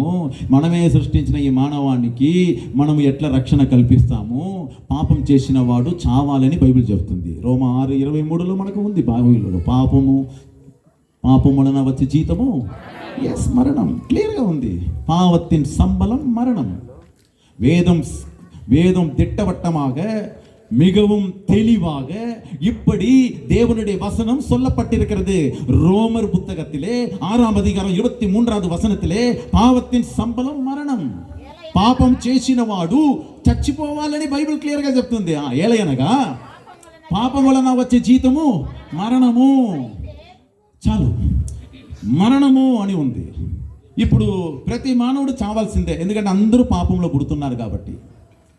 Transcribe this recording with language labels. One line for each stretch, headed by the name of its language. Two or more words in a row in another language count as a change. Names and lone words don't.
Telugu: మనమే సృష్టించిన ఈ మానవానికి మనము ఎట్లా రక్షణ కల్పిస్తాము? పాపం చేసిన వాడు చావాలని బైబిల్ చెప్తుంది. రోమా 6:23 మనకు ఉంది. బైబిల్లో పాపం వలన వచ్చే జీతము మరణం. క్లియర్గా ఉంది.
Tamil: పావத்தின் சம்பளம் மரணம். வேதம் திட்டவட்டமாக மிகவும் தெளிவாக இப்படி தேவனுடைய வசனம் சொல்லப்பட்டிருக்கிறது. ரோமர் புத்தகத்திலே 6ஆம் அதிகாரம் 23வது వచనத்திலே పావத்தின் சம்பளம் మరణం.
Telugu: పాపం చేసిన వాడు చచ్చిపోవాలని బైబిల్ క్లియర్ గా చెప్తుంది. ఏలయనగా పాపం వలన వచ్చే జీతము మరణము. చాలు, మరణము అని ఉంది. ఇప్పుడు ప్రతి మానవుడు చావాల్సిందే, ఎందుకంటే అందరూ పాపంలో పుడుతున్నారు కాబట్టి.